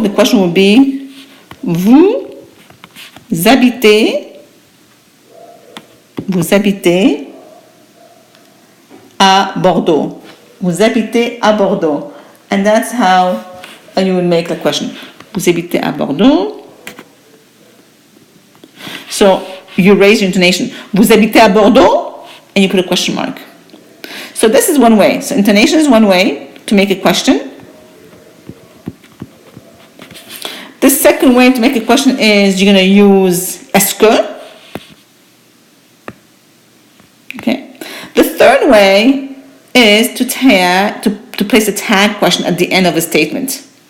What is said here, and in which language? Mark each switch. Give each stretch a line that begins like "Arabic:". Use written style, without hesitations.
English: The question would be,
French: vous habitez à Bordeaux. Vous habitez à Bordeaux.
English: And that's how you would make the question.
French: Vous habitez à Bordeaux.
English: So you raise your intonation.
French: Vous habitez à Bordeaux?
English: And you put a question mark. So this is one way. So intonation is one way to make a question. The second way to make a question is you're going to use est-ce que. Okay. The third way is to place a tag question at the end of a statement.